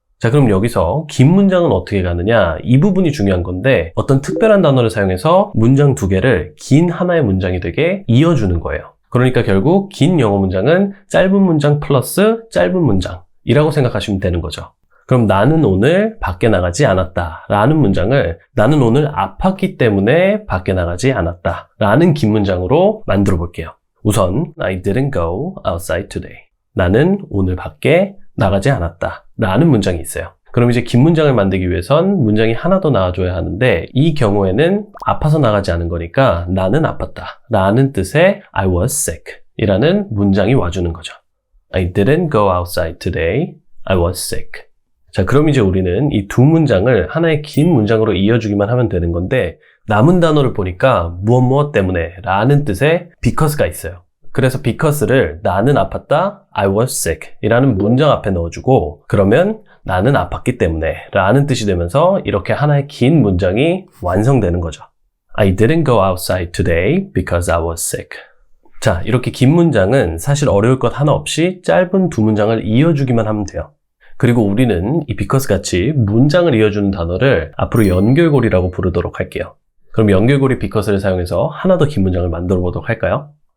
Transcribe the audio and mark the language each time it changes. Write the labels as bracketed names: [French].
[Korean] 자, 그럼 여기서 긴 문장은 어떻게 가느냐, 이 부분이 중요한 건데, 어떤 특별한 단어를 사용해서 문장 두 개를 긴 하나의 문장이 되게 이어주는 거예요. 그러니까 결국 긴 영어 문장은 짧은 문장 플러스 짧은 문장이라고 생각하시면 되는 거죠. 그럼 나는 오늘 밖에 나가지 않았다 라는 문장을 나는 오늘 아팠기 때문에 밖에 나가지 않았다 라는 긴 문장으로 만들어 볼게요. [English] 우선 I didn't go outside today. [Korean] 나는 오늘 밖에 나가지 않았다 라는 문장이 있어요. 그럼 이제 긴 문장을 만들기 위해선 문장이 하나 더 나와줘야 하는데, 이 경우에는 아파서 나가지 않은 거니까 나는 아팠다 라는 뜻의 [English] I was sick [Korean] 이라는 문장이 와주는 거죠. [English] I didn't go outside today. I was sick. [Korean] 자, 그럼 이제 우리는 이 두 문장을 하나의 긴 문장으로 이어주기만 하면 되는 건데, 남은 단어를 보니까 무엇 때문에 라는 뜻의 because가 있어요. 그래서 because를 나는 아팠다, [English] I was sick [Korean] 이라는 문장 앞에 넣어주고, 그러면 나는 아팠기 때문에 라는 뜻이 되면서 이렇게 하나의 긴 문장이 완성되는 거죠. [English] I didn't go outside today because I was sick. [Korean] 자, 이렇게 긴 문장은 사실 어려울 것 하나 없이 짧은 두 문장을 이어주기만 하면 돼요. 그리고 우리는 이 because 같이 문장을 이어주는 단어를 앞으로 연결고리라고 부르도록 할게요. 그럼 연결고리 because를 사용해서 하나 더 긴 문장을 만들어 보도록 할까요?